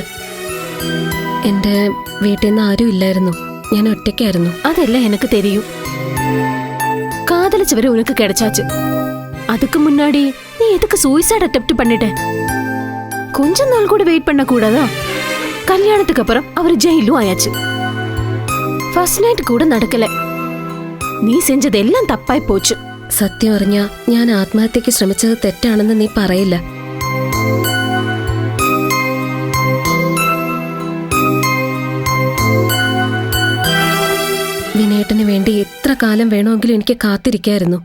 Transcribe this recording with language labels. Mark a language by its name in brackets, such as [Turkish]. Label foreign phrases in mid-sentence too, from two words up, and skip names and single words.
[Malayalam] എന്റെ വീട്ടിൽ നിന്ന് ആരും ഇല്ലായിരുന്നു, ഞാൻ ഒറ്റയ്ക്കായിരുന്നു. [Tamil] அதெல்லாம் எனக்கு தெரியும். காதலிச்சவரை உனக்கு கிடைச்சாச்சு. அதுக்கு முன்னாடி நீ எதுக்கு [English] suicide attempt [Tamil] பண்ணிட்ட? கொஞ்ச நாள் கூட வெயிட் பண்ண கூடாதா? கல்யாணத்துக்கு அப்புறம் அவர் ஜெயிலும் ஆயாச்சு. [English] first night [Tamil] கூட நடக்கல. நீ செஞ்சதெல்லாம் தப்பாயி போச்சு. [Malayalam] സത്യം അറിഞ്ഞാ ഞാൻ ആത്മഹത്യക്ക് ശ്രമിച്ചത് തെറ്റാണെന്ന് നീ പറയില്ല. വിനേട്ടന് വേണ്ടി എത്ര കാലം വേണമെങ്കിലും എനിക്ക് കാത്തിരിക്കായിരുന്നു.